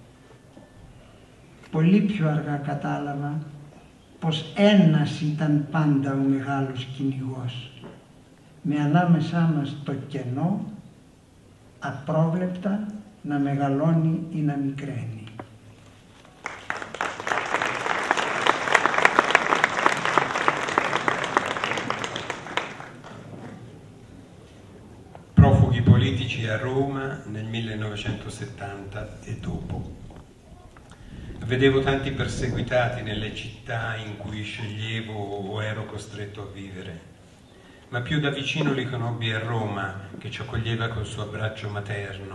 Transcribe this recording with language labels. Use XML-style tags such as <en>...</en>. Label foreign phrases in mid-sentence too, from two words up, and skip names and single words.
<el>Πολύ πιο αργά κατάλαβα πως ένας ήταν πάντα ο μεγάλος κυνηγός, με ανάμεσά μας το κενό, απρόβλεπτα να μεγαλώνει ή να μικραίνει.</el> <it>Profughi politici a Roma nel 1970 e dopo. Vedevo tanti perseguitati nelle città in cui sceglievo o ero costretto a vivere, ma più da vicino li conobbi a Roma, che ci accoglieva col suo abbraccio materno.</it>